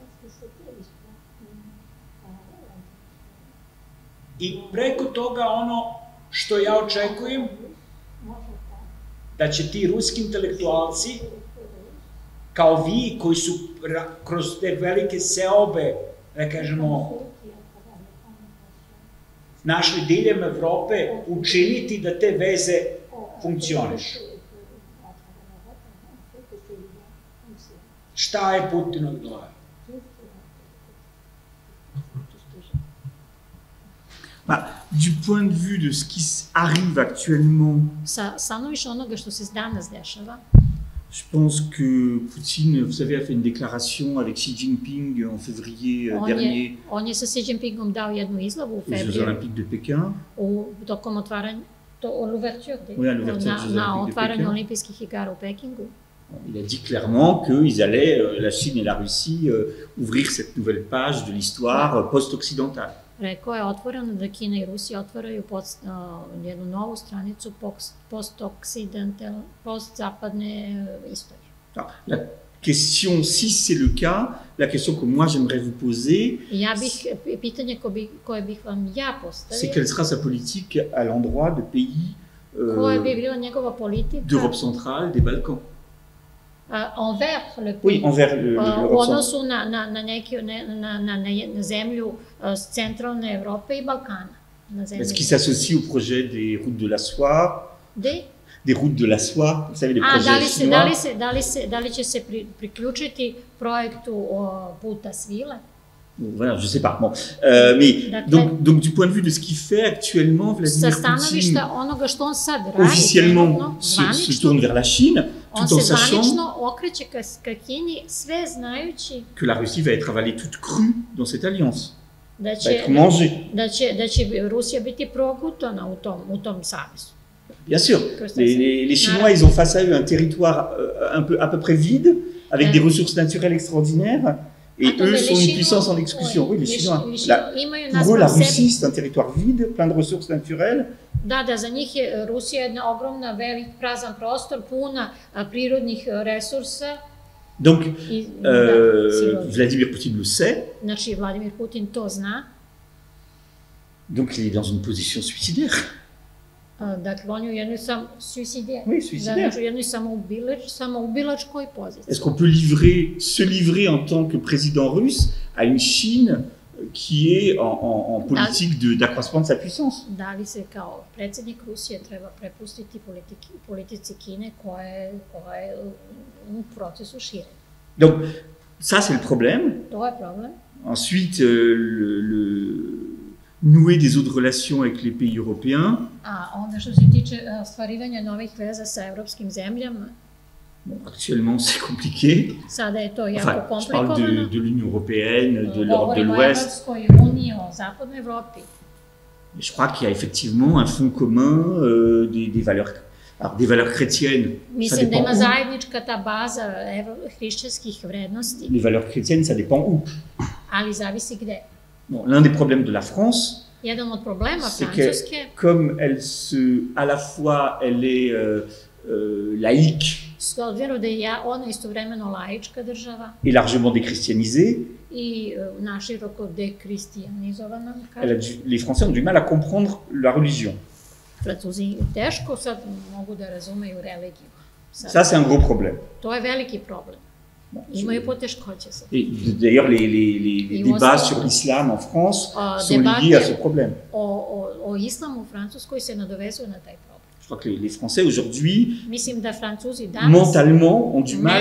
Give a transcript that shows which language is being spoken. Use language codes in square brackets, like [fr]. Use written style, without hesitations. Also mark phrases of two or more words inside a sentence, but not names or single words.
[sr] I preko toga ono što ja očekujem, da će ti ruski intelektualci, kao vi koji su kroz te velike seobe, da kažemo, našli diljem Evrope, učiniti da te veze funkcionišu. Šta je Putin odgovara? [fr] Du point de vue de ce qui arrive actuellement, [sr] Sa stanovišta onoga što se danas dešava, [fr] je pense que Poutine, vous savez, a fait une déclaration avec Xi Jinping en février dernier [sr] on je sa Xi Jinpingom dao jednu izjavu u [fr] aux Jeux [sr] februaru [fr] Olympiques de Pékin. [sr] tokom otvaranja, [fr] l'ouverture Olympiques [sr] na [fr] de [sr] otvaranju [fr] Pékin. [sr] olimpijskih igara u Pekingu. [fr] Il a dit clairement qu'ils allaient, la Chine et la Russie, ouvrir cette nouvelle page de l'histoire post-occidentale. [sr] Rekao je otvoreno da Kina i Rusija otvaraju jednu novu stranicu post-zapadne istorije. [fr] La question, si c'est le cas, la question que moi j'aimerais vous poser, [sr] Pitanje koje bih vam ja [fr] c'est [sr] postavio, [fr] quelle sera sa politique à l'endroit de pays [sr] koja bi bila njegova politika [fr] d'Europe centrale, des Balkans. envers le Oui, pays, envers [sr] u [fr] l'Europe centrale. [sr] odnosu na zemlju centralne Evrope i Balkana. [fr] Est-ce qu'il s'associe au projet des routes de la soie, des routes de la soie, vous savez, les projets chinois? [sr] Da li će se priključiti projektu puta svile? [fr] Voilà, je sais pas. Bon. Mais donc, du point de vue de ce qu'il fait actuellement, Vladimir Poutine [sr] onoga što on sad radi, [fr] officiellement se tourne vers la Chine, [sr] On [fr] tout en [sr] se [fr] sachant [sr] zvanično okreće ka Kini, sve znajući [fr] que la Russie va être avalée toute crue dans cette alliance, [sr] da [fr] va [sr] će, [fr] être mangée. [sr] da će Rusija biti progutana u tom savezu. [fr] Bien sûr, les Chinois, ils ont face à eux un territoire à peu près vide, avec des ressources naturelles extraordinaires, et eux sont une puissance en exclusion. Oui, les Chinois. Pour eux, la Russie, c'est un territoire vide, plein de ressources naturelles. [sr] Da, za njih je Rusija jedna ogromna, velik, prazan prostor, puna prirodnih resursa. [fr] Donc, Vladimir Poutine le sait. [sr] Znači, Vladimir Putin to zna. [fr] Donc, il est dans une position suicidaire. [sr] Dakle, on je u jednoj samoubilačkoj poziciji. [fr] Est-ce qu'on peut se livrer en tant que président russe à une Chine qui est en politique d'accroissement de sa puissance? [sr] Da li se kao predsjednik Rusije treba prepustiti politici Kine koja je u procesu širenja? [fr] Donc, ça c'est le problème. [sr] To je problem. [fr] Ensuite, nouer des autres relations avec les pays européens. [sr] A onda što se tiče ostvarivanja novih veza sa evropskim zemljama. [fr] Bon, actuellement, c'est compliqué. [sr] Sada je to jako komplikovano. [fr] Je parle de l'Union européenne, de l'Europe de l'Ouest. [sr] Govorimo o Evropskoj uniji, o zapadnoj Evropi. [fr] Je crois qu'il y a effectivement un fond commun, des valeurs chrétiennes. [sr] Mislim da ima zajednička ta baza hrišćanskih vrednosti. [fr] Les valeurs chrétiennes, ça dépend où. [sr] Ali zavisi gde. [fr] Bon, l'un des problèmes de la France, [sr] jedan od problema [fr] c'est [sr] Francuske, [fr] que comme à la fois elle est laïque, [sr] s obzirom da je ona istovremeno laička država [fr] et largement déchristianisée, [sr] i naširoko dekristijanizovana. [fr] Les Français ont du mal à comprendre la religion. [sr] Francuzi teško sad mogu da razumeju religiju. [fr] Ça, c'est un gros problème. [sr] To je veliki problem. Imaju poteškoće sa. [fr] Et d'ailleurs, les débats sur l'islam en France sont liés à ce problème. [sr] O islamu u Francuskoj se nadovezuju na taj problem. [fr] Je crois que les Français aujourd'hui, [sr] mislim da Francuzi danas [fr] mentalement, ont du mal